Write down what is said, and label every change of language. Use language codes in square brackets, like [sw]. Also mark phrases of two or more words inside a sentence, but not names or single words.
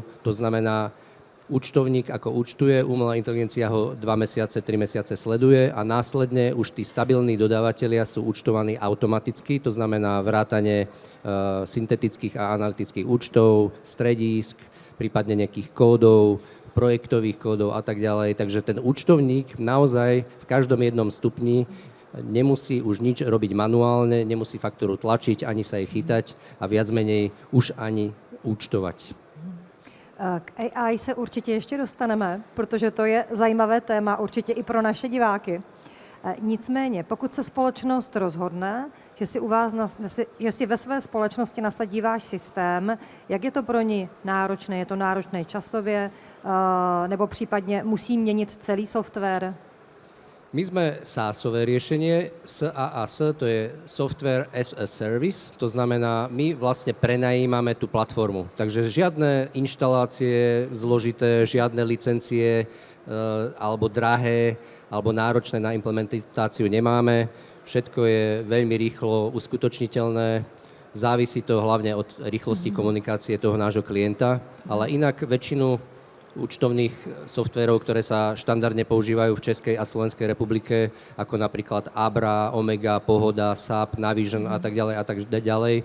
[sk] To znamená, účtovník ako účtuje, umelá inteligencia ho 2 mesiace, 3 mesiace sleduje a následne už tí stabilní dodávatelia sú účtovaní automaticky, to znamená vrátane syntetických a analytických účtov, stredísk, prípadne nejakých kódov, projektových kódov a tak ďalej. Takže ten účtovník naozaj v každom jednom stupni nemusí už nič robiť manuálne, nemusí faktúru tlačiť, ani sa jej chytať a viac menej už ani účtovať. [cs] K AI se určitě ještě dostaneme, protože to je zajímavé téma určitě i pro naše diváky. Nicméně, pokud se společnost rozhodne, že si ve své společnosti nasadí váš systém, jak je to pro ní náročné? Je to náročné časově, nebo případně musí měnit celý software? [sk] My sme SaaS-ové riešenie, SaaS, to je [en] Software as a Service, [sk] to znamená, my vlastne prenajímame tú platformu. Takže žiadne inštalácie zložité, žiadne licencie alebo drahé, alebo náročné na implementáciu nemáme. Všetko je veľmi rýchlo uskutočniteľné, závisí to hlavne od rýchlosti komunikácie toho nášho klienta, ale inak väčšinu účtovných softverov, ktoré sa štandardne používajú v Českej a Slovenskej republike, ako napríklad Abra, Omega, Pohoda, SAP, Navision a tak ďalej.